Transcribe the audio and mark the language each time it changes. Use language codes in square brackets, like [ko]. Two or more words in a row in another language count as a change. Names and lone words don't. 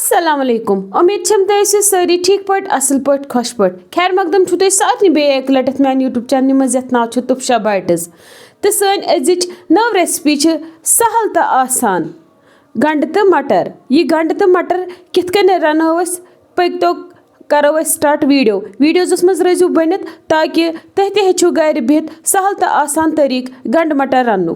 [ar] السلام علیکم. [ks] उम्मीद छम तुम सारी ठीक पट असल पट खुश पट। खैर मकदम छु तुम सारे बे एक लटत मैन यूट्यूब चैनल मज यथ नाव तुफशा बाइट्स तो सन अजिच नव रेसिपी सहल तो आसान गंड तो मटर। ये गंड तो मटर कित कन रनो पक तो करो स्टार्ट वीडियोस मज रजू बनित ताकि तुह तु गर बिहित सहल तो आसान तरीक गंड मटर रनुक।